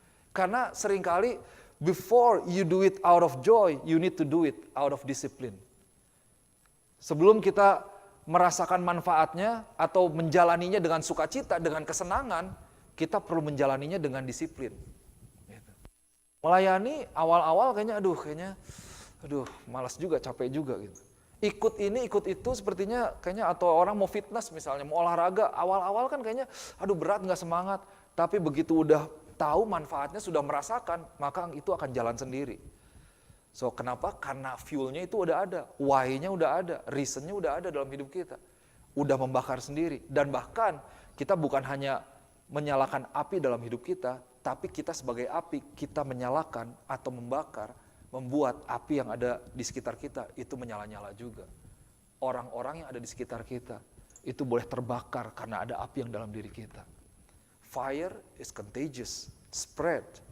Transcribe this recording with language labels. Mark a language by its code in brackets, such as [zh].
[id] Karena seringkali [en] before you do it out of joy, you need to do it out of discipline. [id] Sebelum kita merasakan manfaatnya atau menjalaninya dengan sukacita, dengan kesenangan, kita perlu menjalaninya dengan disiplin. Melayani awal-awal kayaknya malas juga, capek juga gitu. Ikut ini, ikut itu sepertinya kayaknya, atau orang mau fitness misalnya, mau olahraga, awal-awal kan kayaknya berat, nggak semangat. Tapi begitu udah tahu manfaatnya, sudah merasakan, maka itu akan jalan sendiri. So kenapa? Karena fuelnya itu udah ada, why-nya udah ada, reason-nya udah ada dalam hidup kita. Udah membakar sendiri. Dan bahkan kita bukan hanya menyalakan api dalam hidup kita, tapi kita sebagai api, kita menyalakan atau membakar, membuat api yang ada di sekitar kita itu menyala-nyala juga. Orang-orang yang ada di sekitar kita itu boleh terbakar karena ada api yang dalam diri kita. [en] Fire is contagious, spread.